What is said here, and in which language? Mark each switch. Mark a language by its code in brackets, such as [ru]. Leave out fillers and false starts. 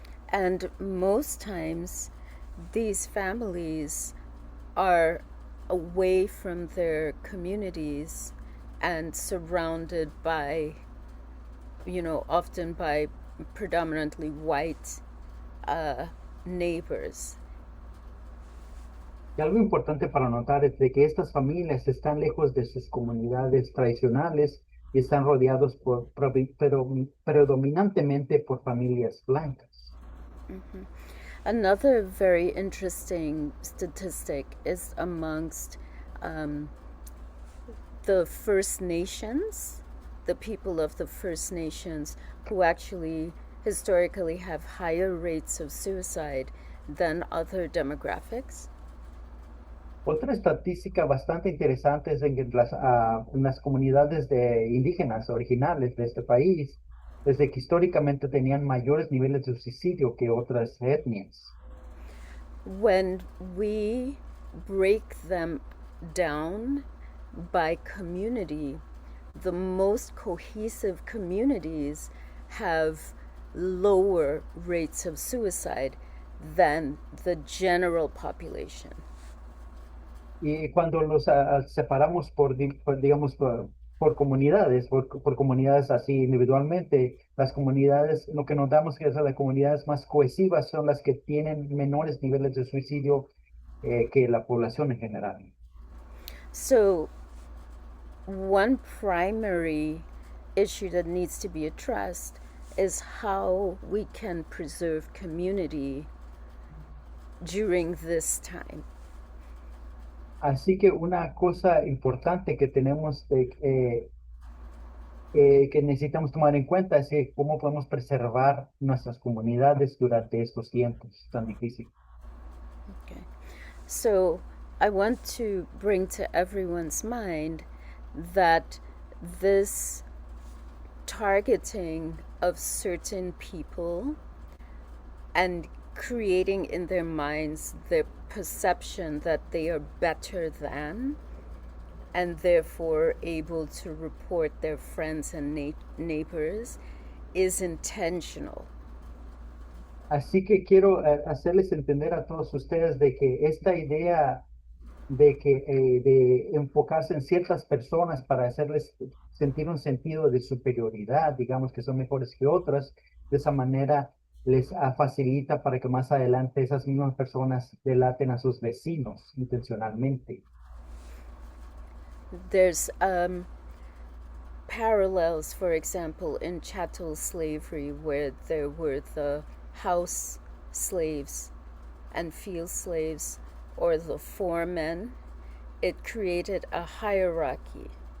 [en] And most times, these families are away from their communities and surrounded by, often by predominantly white neighbors. [es] Y algo importante para notar es de que estas familias están lejos de sus comunidades tradicionales y están rodeados predominantemente por familias blancas. [en] Another very interesting statistic is amongst the First Nations, the people of the First Nations, who actually historically have higher rates of suicide than other demographics. [es] Otra estadística bastante interesante es en las comunidades indígenas originales de este país, desde que históricamente tenían mayores niveles de suicidio que otras etnias. [en] When we break them down by community, the most cohesive communities have lower rates of suicide than the general population. [es] Y cuando los separamos digamos, por comunidades, por comunidades así individualmente, las comunidades, lo que nos damos que es las comunidades más cohesivas son las que tienen menores niveles de suicidio que la población en general. [en] So, one primary issue that needs to be addressed is how we can preserve community during this time. [es] Así que una cosa importante que tenemos que necesitamos tomar en cuenta es cómo podemos preservar nuestras comunidades durante estos tiempos tan difíciles. [en] Okay. So I want to bring to everyone's mind that this targeting of certain people and creating in their minds the perception that they are better than and therefore able to report their friends and neighbors is intentional. [es] Así que quiero hacerles entender a todos ustedes de que esta idea de enfocarse en ciertas personas para hacerles sentir un sentido de superioridad, digamos que son mejores que otras, de esa manera les facilita para que más adelante esas mismas personas delaten a sus vecinos intencionalmente. [en] There's parallels, for example, in chattel slavery, where there were the house slaves and field slaves, or the foremen. It created a hierarchy.